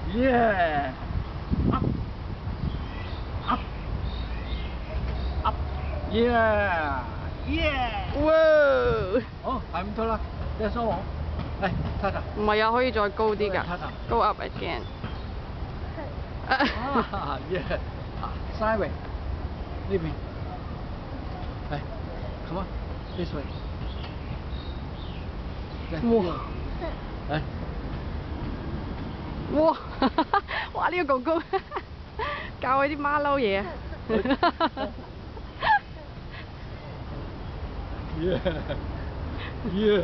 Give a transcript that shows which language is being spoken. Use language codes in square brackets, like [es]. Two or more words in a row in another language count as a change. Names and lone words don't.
[en] Yeah. Up. Up. Up. Yeah. Yeah. 哇！ [yue] 好，係咁多啦。你梳我。嚟，睇睇。唔係啊，可以再高啲㗎。 [en] Go up again。啊，yeah。Sideway。 [yue] 呢邊。嚟 ， [en] come on this way。哇！ [yue] 嚟。哇！哇！呢個哥哥教佢啲馬騮嘢啊！ [en] Yeah。